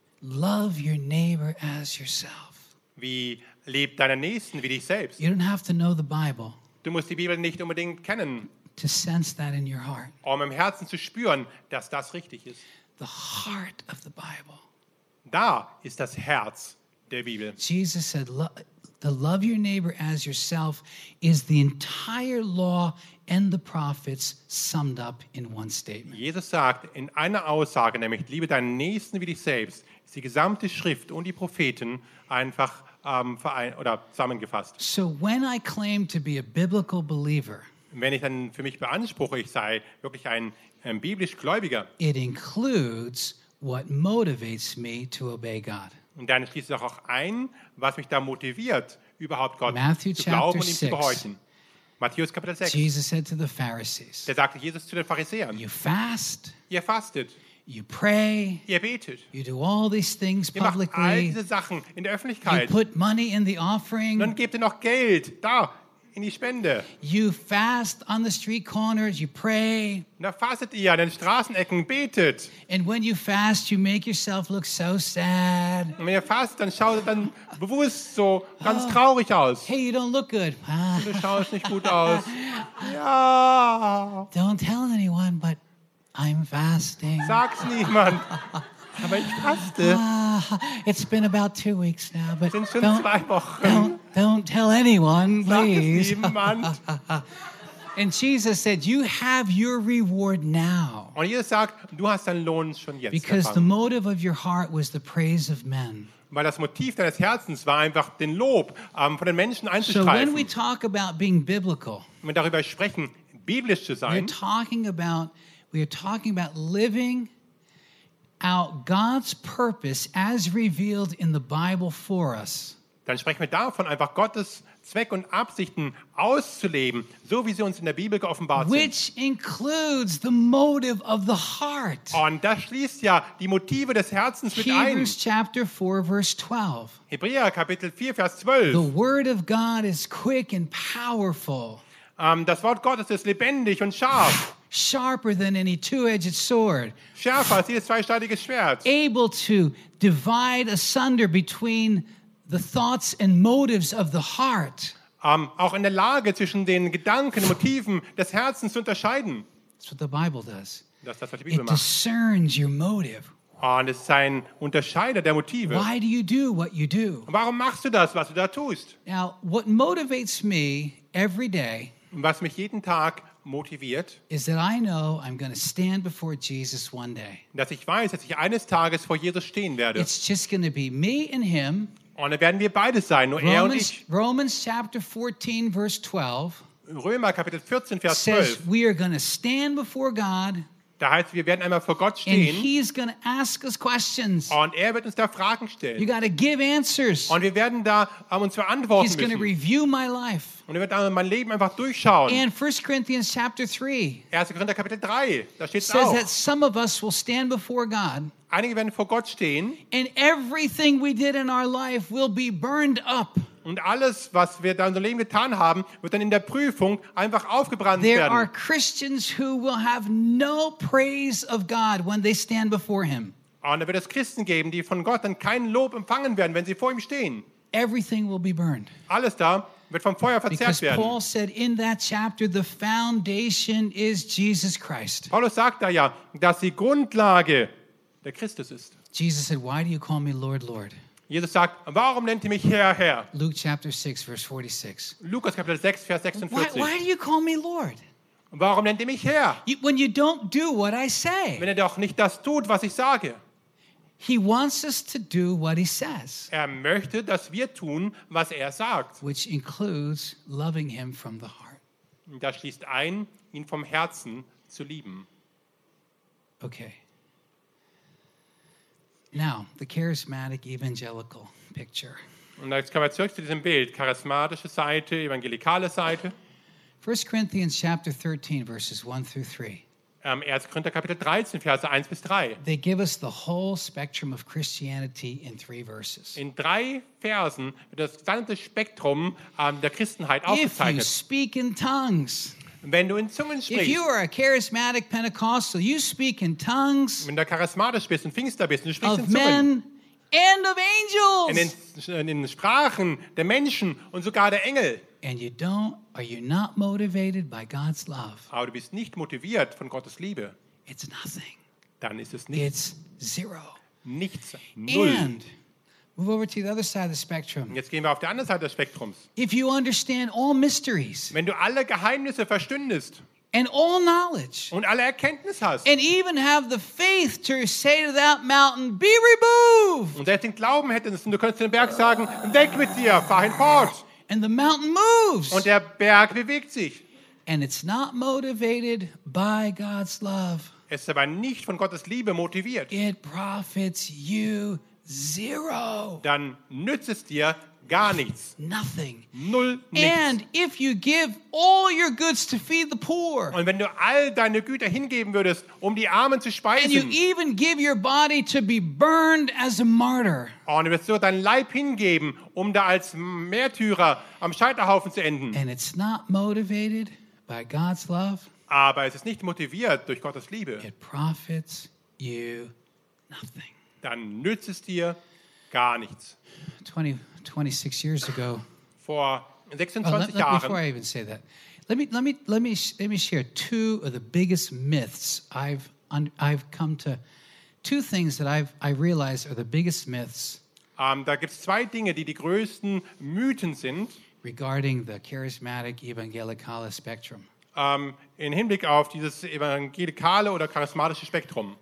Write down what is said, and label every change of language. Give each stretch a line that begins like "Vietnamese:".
English: Love your neighbor as yourself.
German: Wie lieb deinen Nächsten wie dich selbst.
English: You don't have to know the Bible.
German: Du musst die Bibel nicht unbedingt kennen.
English: To sense that in your heart.
German: Um im Herzen zu spüren, dass das richtig ist.
English: The heart of the Bible.
German: Da ist das Herz der Bibel.
English: Jesus said, "The love your neighbor as yourself is the entire law and the prophets summed up in one statement."
German: Jesus sagt in einer Aussage, nämlich liebe deinen Nächsten wie dich selbst, ist die gesamte Schrift und die Propheten einfach zusammengefasst.
English: So when I claim to be a biblical believer,
German: wenn ich dann für mich beanspruche, ich sei wirklich ein biblisch Gläubiger,
English: it includes what motivates me to obey God.
German: Und dann schließt es auch ein, was mich da motiviert, überhaupt Gott Matthew zu glauben und ihm 6, zu gehorchen. Matthäus Kapitel 6.
English: Jesus said to the Pharisees,
German: da sagte Jesus zu den Pharisäern,
English: you fast,
German: ihr fastet,
English: you pray,
German: ihr betet,
English: you do all these things publicly,
German: ihr macht all diese Sachen in der Öffentlichkeit,
English: you put money in the offering,
German: dann gebt ihr noch Geld da in die Spende.
English: You fast on the street corners, you pray.
German: Da fastet ihr an den Straßenecken, betet.
English: And when you fast, you make yourself look so sad.
German: Und wenn ihr fastet, dann schaut ihr dann bewusst so ganz traurig aus.
English: Hey, you don't look good.
German: Du schaust nicht gut aus. Ja.
English: Don't tell anyone, but I'm fasting.
German: Sag's niemand. Aber ich faste.
English: It's been about 2 weeks now, but
German: sind schon zwei Wochen.
English: Don't tell anyone, please. And Jesus said, "You have your reward now."
German: Und Jesus sagt, du hast deinen Lohn schon jetzt.
English: Because the motive of your heart was the praise of men.
German: Weil das Motiv deines Herzens war einfach den Lob von den Menschen einzustreifen.
English: So when we talk about being biblical,
German: wenn wir darüber sprechen, biblisch zu sein,
English: we are talking about living out God's purpose as revealed in the Bible for us.
German: Dann sprechen wir davon, einfach Gottes Zweck und Absichten auszuleben, so wie sie uns in der Bibel geoffenbart sind.
English: Which includes the motive of the heart.
German: Und das schließt ja die Motive des Herzens mit ein.
English: Hebrews chapter 4, verse 12.
German: Hebräer Kapitel 4, Vers 12.
English: The word of God is quick and powerful.
German: Das Wort Gottes ist lebendig und scharf.
English: Sharper than any two-edged sword.
German: Schärfer als jedes zweischneidige Schwert.
English: Able to divide asunder between the thoughts and motives of the heart.
German: Auch in der Lage, zwischen den Gedanken und Motiven des Herzens zu unterscheiden.
English: That's what the Bible does.
German: Das, was die Bibel
English: it
German: macht.
English: Discerns your motive.
German: Und es ist ein Unterscheider der Motive.
English: Why do you do what you do?
German: Warum machst du das, was du da tust?
English: Now, what motivates me every day,
German: was mich jeden Tag motiviert,
English: is that I know I'm going to stand before Jesus one day.
German: Dass ich weiß, dass ich eines Tages vor Jesus stehen werde.
English: It's just going to be me and him.
German: Und dann werden wir beides sein, nur
English: Romans,
German: er und ich.
English: Romans chapter 14, verse 12,
German: Römer Kapitel 14, Vers 12
English: says, we are going to stand before God.
German: Da heißt, wir werden einmal vor Gott stehen.
English: And he's going to ask us questions.
German: Und er wird uns da Fragen stellen.
English: You got to give answers.
German: Und wir werden da uns beantworten
English: he's
German: müssen.
English: He's going to review my life.
German: Und er wird dann mein Leben einfach durchschauen.
English: And 1 Corinthians chapter 3,
German: 1. Korinther Kapitel 3, da steht es auch.
English: Says that some of us will stand before God.
German: Einige werden vor Gott stehen.
English: And everything we did in our life will be burned up.
German: Und alles, was wir da in unserem Leben getan haben, wird dann in der Prüfung einfach aufgebrannt
English: there
German: werden.
English: There are Christians who will have no praise of God when they stand before Him.
German: Und da wird es Christen geben, die von Gott dann kein Lob empfangen werden, wenn sie vor ihm stehen.
English: Everything will be burned.
German: Alles da wird vom Feuer verzehrt werden.
English: Paul said in that chapter, the foundation is Jesus Christ.
German: Paulus sagt da ja, dass die Grundlage der Christus ist.
English: Jesus said, "Why do you call me Lord, Lord?"
German: Jesus sagt, warum nennt ihr mich Herr, Herr?
English: Luke chapter 6, verse 46.
German: Lukas Kapitel 6, Vers 46.
English: Why do you call me Lord?
German: Warum nennt ihr mich Herr?
English: When you don't do what I say.
German: Wenn ihr doch nicht das tut, was ich sage.
English: He wants us to do what he says.
German: Er möchte, dass wir tun, was er sagt.
English: Which includes loving him from the heart.
German: Das schließt ein, ihn vom Herzen zu lieben.
English: Okay. Now, the charismatic evangelical picture.
German: Und jetzt kommen wir zurück zu diesem Bild. Charismatische Seite, evangelikale Seite.
English: 1 Corinthians chapter 13, verses 1 through 3.
German: 1. Korinther Kapitel 13, Verse 1 bis 3.
English: They give us the whole spectrum of Christianity in 3 verses.
German: In 3 Versen wird das gesamte Spektrum der Christenheit aufgezeichnet.
English: If you speak in tongues.
German: Wenn du in Zungen sprichst.
English: If you are a charismatic Pentecostal, you speak in tongues.
German: Wenn du charismatisch bist und Pfingster bist, du sprichst in Zungen.
English: Men and of angels.
German: In Sprachen der Menschen und sogar der Engel.
English: And you don't, are you not motivated by God's love?
German: Aber du bist nicht motiviert von Gottes Liebe.
English: It's nothing.
German: Dann ist es nichts.
English: It's zero.
German: Nichts. Null.
English: And move over to the other side of the spectrum.
German: Jetzt gehen wir auf die andere Seite des Spektrums.
English: If you understand all mysteries.
German: Wenn du alle Geheimnisse verstündest.
English: And all knowledge.
German: Und alle Erkenntnis hast.
English: And even have the faith to say to that mountain, be removed.
German: Und selbst den Glauben hättest und du könntest den Berg sagen, weg mit dir, fahr hinfort.
English: And the mountain moves.
German: Und der Berg bewegt sich.
English: And it's not motivated by God's love.
German: Es ist aber nicht von Gottes Liebe motiviert.
English: It profits you zero.
German: Dann nützt es dir gar nichts.
English: Nothing.
German: Null nichts.
English: And if you give all your goods to feed the poor.
German: Und wenn du all deine Güter hingeben würdest, um die Armen zu speisen.
English: And you even give your body to be burned as a martyr.
German: Und du wirst so deinen Leib hingeben, um da als Märtyrer am Scheiterhaufen zu enden.
English: And it's not motivated by God's love.
German: Aber es ist nicht motiviert durch Gottes Liebe.
English: It profits you nothing.
German: Dann nützt es dir gar nichts.
English: 26 years ago.
German: Vor 26 Jahren.
English: Before I even say that, let me share two of the biggest myths I've come to. Two things that I realize are the biggest myths.
German: Da gibt's zwei Dinge, die größten Mythen sind.
English: Regarding the charismatic evangelical spectrum.
German: In Hinblick auf dieses evangelikale oder charismatische Spektrum.